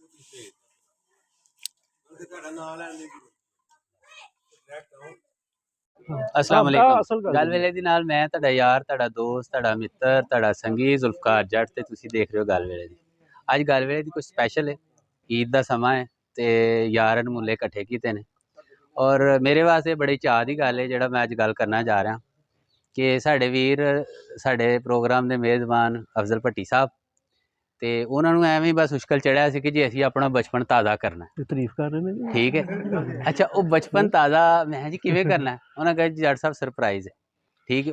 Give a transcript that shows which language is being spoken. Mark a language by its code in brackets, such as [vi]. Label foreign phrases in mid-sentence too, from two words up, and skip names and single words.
[ar] السلام علیکم. [pa] گل ویلے دی نال میں تہاڈا یار، تہاڈا دوست، تہاڈا متر، تہاڈا سنگی ذوالفقار جٹ تے تسیں دیکھ رہے ہو گل ویلے دی. اج گل ویلے دی کچھ سپیشل ہے، عید دا سماں ہے تے یار ملے اکٹھے کیتے نے اور میرے واسطے بڑی چاء دی گل ہے جیہڑا میں اج گل کرنا جا رہیا کہ ساڈے ویر ساڈے پروگرام کے میزبان افضل بھٹی صاحب تو انہوں نے ایویں ہی بس مشکل چڑھیا سی کہ جی اسیں اپنا بچپن تازہ کرنا تعریف کر رہے ہیں ٹھیک ہے. اچھا وہ بچپن تازہ میں جی کیویں کرنا ہے، انہوں نے کہا جی جٹ صاحب سرپرائز ہے ٹھیک ہے.